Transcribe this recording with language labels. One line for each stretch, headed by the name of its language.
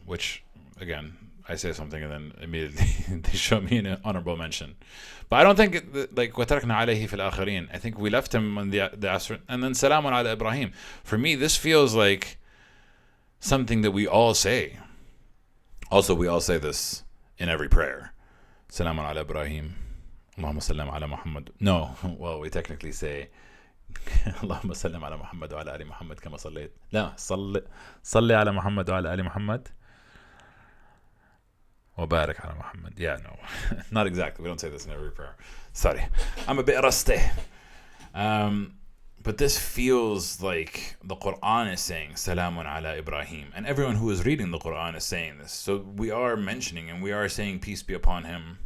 English: Which, again, I say something and then immediately they show me an honorable mention. But I don't think like
Arabic: وَتَرَكْنَا عَلَيْهِ فِي الْآخِرِينَ.
English: I think we left him on the Asr, and then
Arabic: Salamun ala Ibrahim.
English: For me, this feels like something that we all say. Also, we all say this in every prayer.
Arabic: Salamun ala Ibrahim. Allahumma sallam ala Muhammad.
English: No, well, we technically say
Arabic: اللهم سلم على محمد وعلى آل محمد كما صليت. لا, صلي على محمد وعلى آل محمد وبارك على محمد.
English: Yeah, no, not exactly. We don't say this in every prayer. Sorry, I'm a bit rusty. But this feels like the Quran is saying
Arabic: Salamun ala Ibrahim,
English: and everyone who is reading the Quran is saying this. So we are mentioning and we are saying peace be upon him.